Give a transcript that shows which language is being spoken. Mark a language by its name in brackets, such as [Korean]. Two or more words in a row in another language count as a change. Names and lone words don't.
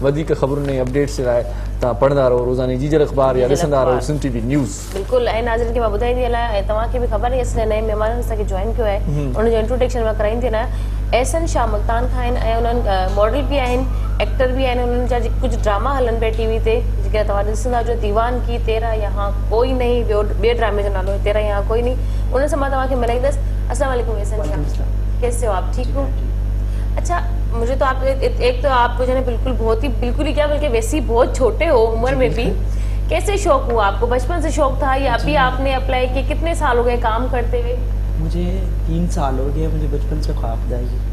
[Sindhi] वधीक ख़बरुनि ऐं अपडेट्स जे लाइ तव्हां पढ़ंदा रहो रोज़ानी जीजल अख़बार या ॾिसंदा रहो सिंध TV न्यूज़। बिल्कुलु ऐं नाज़रीन खे मां ॿुधाईंदी हलां ऐं तव्हांखे बि ख़बर आहे असां नए महिमाननि असांखे जॉइन कयो आहे उनजो इंट्रोडक्शन मां कराईंदी हलां। एहसन शाह मुल्तान खां आहिनि ऐं उन्हनि मॉडल बि आहिनि एक्टर बि आहिनि उन्हनि जा कुझु ड्रामा हलनि पिया TV ते जेके तव्हां ॾिसंदा जो दीवान की तेरा यहाँ कोई नहीं ॿिए ड्रामे जो नालो है तेरा यहाँ कोई नहीं उन सां मां तव्हांखे मिलाईंदसि। [Urdu] السلام علیکم احسن شاہ کیسے ہو آپ ٹھیک ہو? اچھا مجھے تو آپ ایک تو آپ جو ہے بالکل ہی کیا بلکہ ویسے ہی بہت چھوٹے ہو عمر میں بھی کیسے شوق ہوا آپ کو بچپن سے شوق تھا یا ابھی آپ نے اپلائی کیا کتنے سال ہو گئے کام کرتے ہوئے? مجھے 3 سال ہو گئے مجھے بچپن سے خواب تھا یہ.